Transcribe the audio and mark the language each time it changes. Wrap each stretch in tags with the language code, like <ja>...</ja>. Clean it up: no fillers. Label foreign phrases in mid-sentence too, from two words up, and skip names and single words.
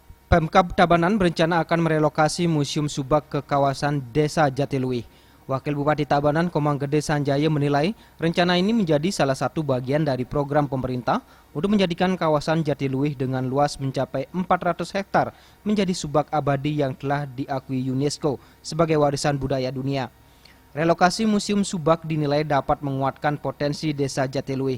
<id>Pemkab Tabanan berencana akan merelokasi Museum Subak ke kawasan Desa Jatiluwih. Wakil Bupati Tabanan Komang Gede Sanjaya menilai rencana ini menjadi salah satu bagian dari program pemerintah untuk menjadikan kawasan Jatiluwih dengan luas mencapai 400 hektar menjadi subak abadi yang telah diakui UNESCO sebagai warisan budaya dunia. Relokasi Museum Subak dinilai dapat menguatkan potensi Desa Jatiluwih.</id>